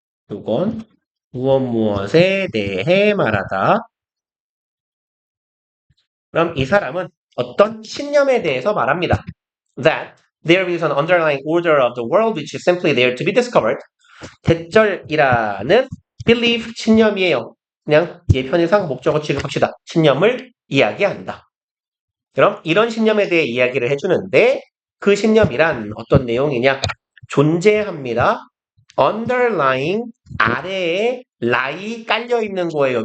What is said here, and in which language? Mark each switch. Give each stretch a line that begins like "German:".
Korean: 이건 무엇에 대해 말하다. 그럼 이 사람은 어떤 신념에 대해서 말합니다.
English: That there is an underlying order of the world which is simply there to be discovered.
Korean: 대절이라는 belief, 신념이에요. 그냥 예편의상 목적어 취급합시다. 신념을 이야기한다. 그럼 이런 신념에 대해 이야기를 해주는데 그 신념이란 어떤 내용이냐? 존재합니다. underlying, 아래에 lie 깔려 있는 거예요.